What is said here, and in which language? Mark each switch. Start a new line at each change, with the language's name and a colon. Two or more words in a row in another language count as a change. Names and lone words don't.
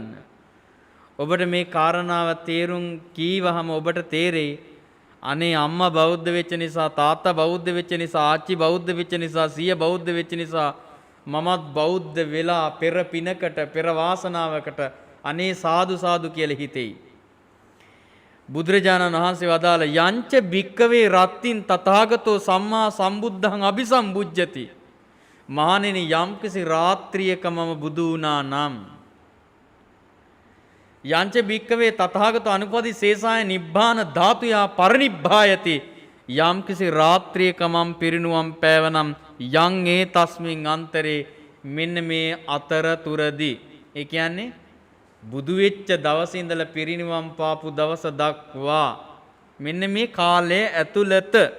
Sinhala: ඔබට මේ කාරණාව තේරුම් කීවහම ඔබට තේරෙයි අනේ අම්මා බෞද්ධ වෙච්ච නිසා තාත්තා බෞද්ධ වෙච්ච නිසා ආච්චි බෞද්ධ වෙච්ච නිසා සීය බෞද්ධ වෙච්ච නිසා මමත් බෞද්ධ වෙලා පෙර පිනකට පෙර වාසනාවකට අනේ සාදු සාදු කියලා හිතෙයි. බුදුරජාණන් වහන්සේ වදාළ
Pali: යංච භික්කවේ රත්තින් තථාගතෝ සම්මා සම්බුද්ධං අபிසම්බුජ්ජති.
Sinhala: මහණෙනි යම්කිසි රාත්‍රියක මම බුදු වුණා නම්
Pali: යංච භික්කවේ තථාගතෝ අනුපදි සේසාය නිබ්බාන ධාතුයා පරිනිබ්බායති.
Sinhala: යම්කිසි රාත්‍රියක මම පිරිනුවම් පෑවනම් යං ඒ
Pali: තස්මින් අන්තරේ
Sinhala: මෙන්න මේ අතරතුරදී ඒ කියන්නේ බුදු වෙච්ච දවසේ ඉඳලා පිරිනිවන් පාපු දවස දක්වා මෙන්න මේ කාලය ඇතුළත